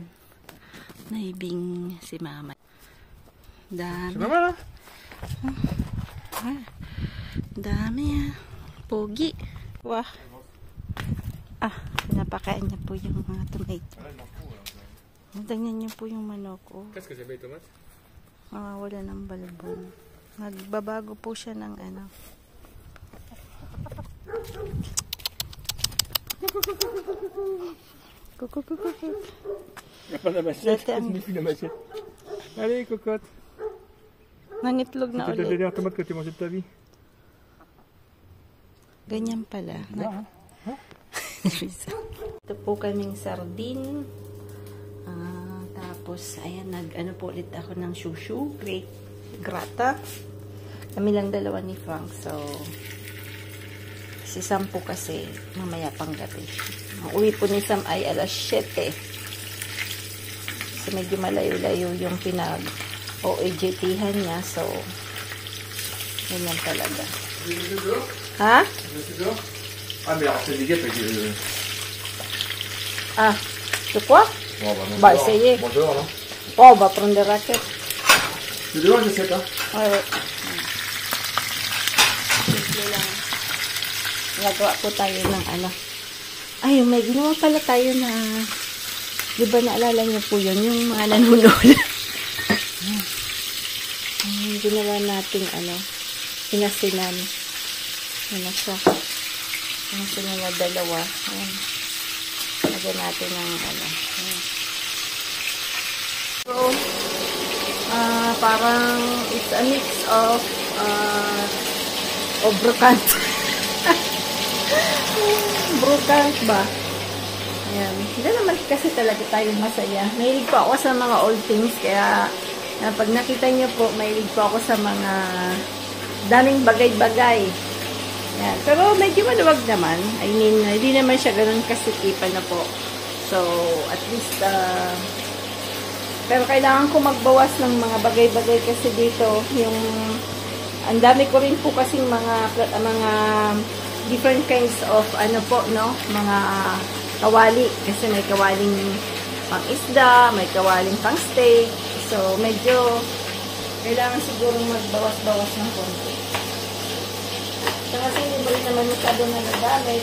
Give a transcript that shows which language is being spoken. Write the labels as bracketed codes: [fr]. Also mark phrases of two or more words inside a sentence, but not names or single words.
[tl] Manaybing si Mama. Dami. Dami ah. Pogi. Wah. Pinapakain niya po yung mga tomato. Tingnan niyo po yung manok. [fr] Qu'est-ce que c'est, les tomates? [tl] Wala ng balbon. Nagbabago po siya ng ano. [fr] Il n'y a pas la machette. Plus la machette. Allez, cocotte. [tl] Nangitlog na ulit. ulit. [fr] C'était la dernière tomate que tu mangeais de ta vie. [tl] Ganyan pala. Ito po kaming sardine. Tapos, ayan, nag-ano po ulit ako ng shushu, grata. Kami lang dalawa ni Frank. So, si Sam po kasi, mamaya pang gabi. Ang uwi po ni Sam ay alas 7. So, medyo malayo-layo yung pinag-OEJT-han niya. So, ganyan talaga. Ha? [fr] Mais alors, c'est des guêpes avec c'est quoi? Bon, bah, essayez. Bon, dehors, non? On va prendre des raquettes. C'est dehors, je sais pas. Ouais. [tl] Nagawa po tayo ng ano. Ay, may ginawa pala tayo na, di ba naalala niyo po yun, yung mga nanunod. Ginawa natin ano, pinasinan. Ano siya? Pinasinan na dalawa. Ayan. Lagyan natin ng ano. Ayan. So, parang [en] it's a mix of brocant. [tl] Brocant ba? Ayan. Hindi naman kasi talaga tayo masaya. Mahilig po ako sa mga [en] old things, [tl] kaya pag nakita niyo po, mahilig po ako sa mga daming bagay-bagay. Yan. Pero medyo maluwag naman. [en] I mean, [tl] hindi naman siya ganun kasitipan na po. So, [en] at least, [tl] pero kailangan ko magbawas ng mga bagay-bagay kasi dito, yung, ang dami ko rin po kasing mga [en] different kinds of, [tl] ano po, no, mga kawali. Kasi may kawaling pang isda, may kawaling pang steak. So, medyo, kailangan siguro magbawas-bawas ng konti. So, kasi hindi mo rin naman masyado na nagamit.